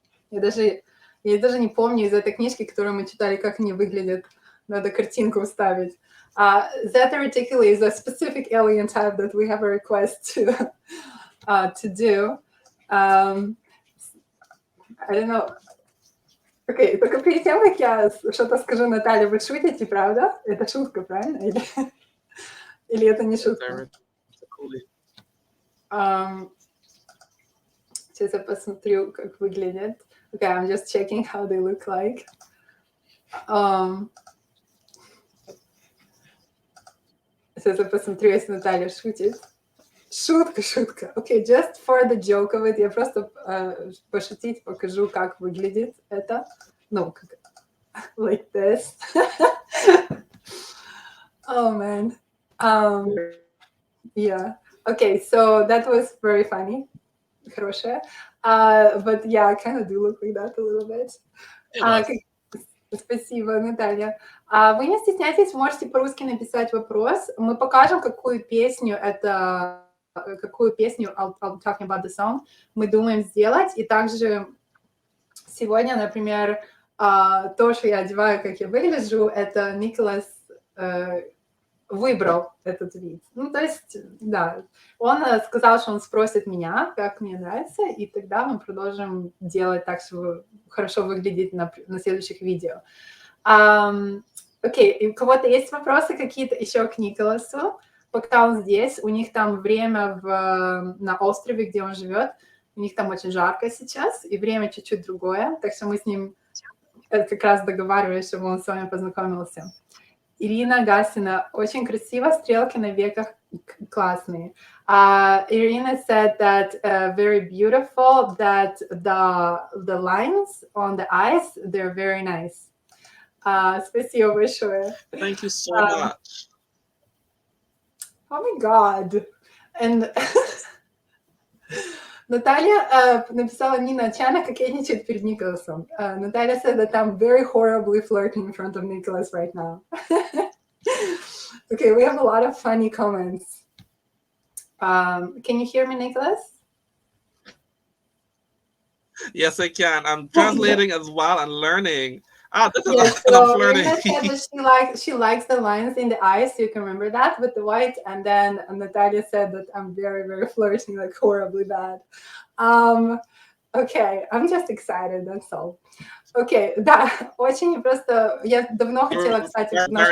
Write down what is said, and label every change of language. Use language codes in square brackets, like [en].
[ru] Я даже не помню из этой книжки, которую мы читали, как они выглядят. Надо картинку вставить. [en] Zeta Reticuli is a specific alien type that we have a request to do. I don't know. [ru] Окей, только перед тем, как я что-то скажу, Наталья, вы шутите, правда? Это шутка, правильно? Или это не шутка? Сейчас я посмотрю, как выглядят. [en] Okay, I'm just checking how they look like. [ru] Сейчас я посмотрю, если Наталья шутит. Шутка. [en] Okay, just for the joke of it, [ru] я просто пошутить покажу, как выглядит это. Ну, [en] like this. Oh, man. Yeah. Okay, so that was very funny. [ru] Хорошая. [en] But yeah, I kind of do look like that a little bit. [ru] Спасибо, Наталья. Вы не стесняйтесь, можете по-русски написать вопрос. Мы покажем, какую песню [en] I'll talking about the song, [ru] мы думаем сделать. И также сегодня, например, то, что я одеваю, как я выгляжу, это Николас выбрал этот вид. Ну, то есть, да, он сказал, что он спросит меня, как мне нравится, и тогда мы продолжим делать так, чтобы хорошо выглядеть на следующих видео. Окей, у кого-то есть вопросы какие-то еще к Николасу? Пока он здесь, у них там время на острове, где он живет, у них там очень жарко сейчас, и время чуть-чуть другое, так что мы с ним как раз договаривались, чтобы он с вами познакомился. Ирина Гасина, очень красиво, стрелки на веках Классные. [en] Irina said that very beautiful, that the lines on the eyes, they're very nice. [ru] Спасибо большое. [en] Thank you so Um, much. Oh my God. [ru] And Наталья написала, Нина отчаянно кокетничает перед Николасом. [en] Наталья said that I'm very horribly flirting in front of Nicholas right now. Okay, we have a lot of funny comments. Can you hear me, Nicholas? Yes, I can. I'm translating as well and learning. This is Yes, and I'm so flirting. Irina said that she likes the lines in the eyes, so you can remember that with the white. And then Natalia said that I'm very, very flirting, like horribly bad. Okay, I'm just excited, that's all. [ru] Okay, да, очень просто, я давно хотела, кстати, в нашу